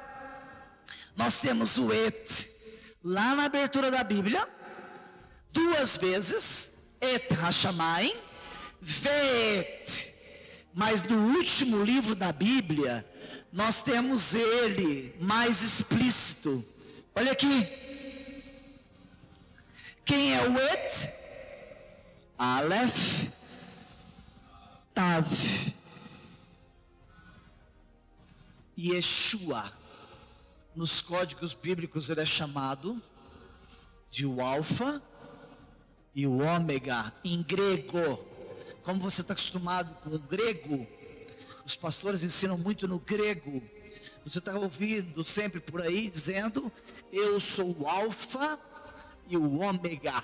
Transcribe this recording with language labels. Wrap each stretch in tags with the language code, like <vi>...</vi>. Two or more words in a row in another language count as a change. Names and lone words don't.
<pt>Nós temos o et lá na abertura da Bíblia, duas vezes,</pt> <he>את השמים,</he> <pt>vet. Mas no último livro da Bíblia, nós temos ele mais explícito. Olha aqui. Quem é o et? Aleph, Tav. Yeshua, nos códigos bíblicos ele é chamado de o alfa e o ômega, em grego. Como você está acostumado com o grego, os pastores ensinam muito no grego. Você está ouvindo sempre por aí dizendo: eu sou o alfa e o ômega.</pt>